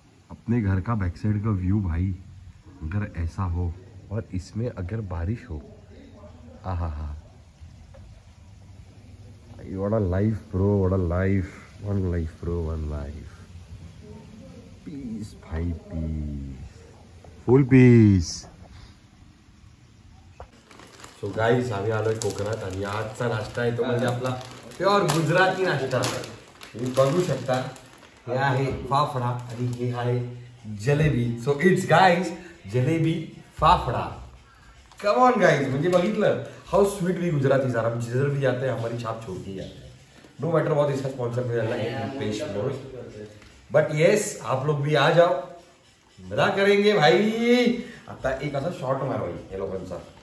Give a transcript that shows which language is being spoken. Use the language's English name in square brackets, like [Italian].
[Hindi] अपने घर का बैक साइड का व्यू भाई अगर ऐसा हो और इसमें अगर बारिश हो, आहा हा. [English] What a life bro, what a life. One life bro, one life. Peace भाई, peace, full peace. [Marathi] सो गाईज आम्ही आलोय कोकणात. आणि आजचा नाश्ता आहे तो म्हणजे आपला प्युअर गुजराती नाश्ता. तुम्ही बघू शकता. हे आहे फाफडा आणि हे आहे jalebi. [English] So it's guys jalebi fafda. Come on guys. [Marathi] म्हणजे बघितलं [English] How sweet we Gujarati are. [Hindi] हम जिधर भी जाते हैं हमारी छाप छोड़ती है. [English] No matter what. [Hindi] इसका स्पॉन्सर पे जाना है पेश. बट येस आप लोग भी आ जाओ, मजा करेंगे भाई. [Marathi] आता एक असा शॉर्ट मार भाई हे लोकांचा.